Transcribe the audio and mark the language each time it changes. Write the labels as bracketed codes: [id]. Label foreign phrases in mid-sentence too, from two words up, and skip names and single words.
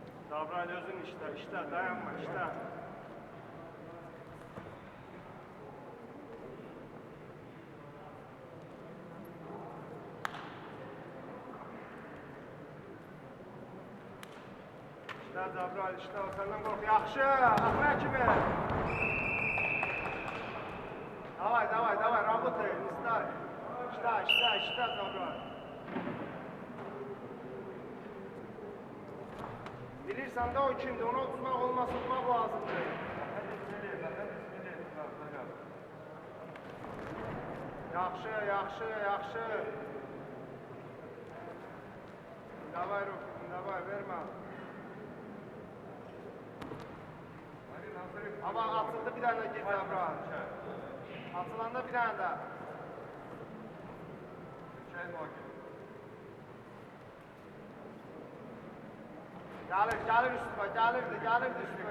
[tr] Davran özün işte, dayanma işte. İşte Davran işte, senden kork. [az] Yaxşı, axıra kimi. [ru] Давай, работай, не стай. [tr] İşte Davran. [az] Bilirsən də o kimdir, onu tutmaq olmasa tutmaq lazımdır. Yaxşı. [ru] Davay Rukin, davay, vermə. [tr] Ama atıldı bir tane gir Davran. [az] Atılanda bir tane daha. [tr] Gelir üstüme, gelirdi üstüme.